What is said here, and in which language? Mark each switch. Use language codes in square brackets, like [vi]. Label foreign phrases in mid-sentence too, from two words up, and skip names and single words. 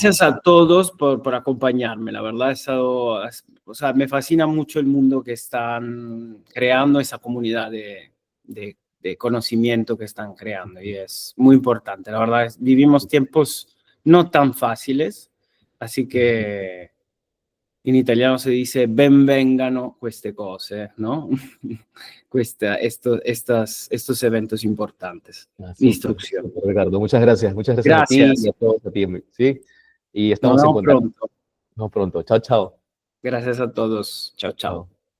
[es] Gracias a todos por acompañarme. La verdad, o sea, me fascina mucho el mundo que están creando, esa comunidad de conocimiento que están creando y es muy importante. La verdad, vivimos tiempos no tan fáciles, así que en italiano se dice [it] ben vengano queste cose, [es] ¿no? Estos eventos importantes Ah, de súper, instrucción. súper, Ricardo. Muchas gracias a ti y Gracias. a todos a ti, ¿sí? Y Nos estamos en vemos contacto. pronto. Nos vemos pronto. Chao, chao. Gracias a todos. Chao, Chao, chao. chao.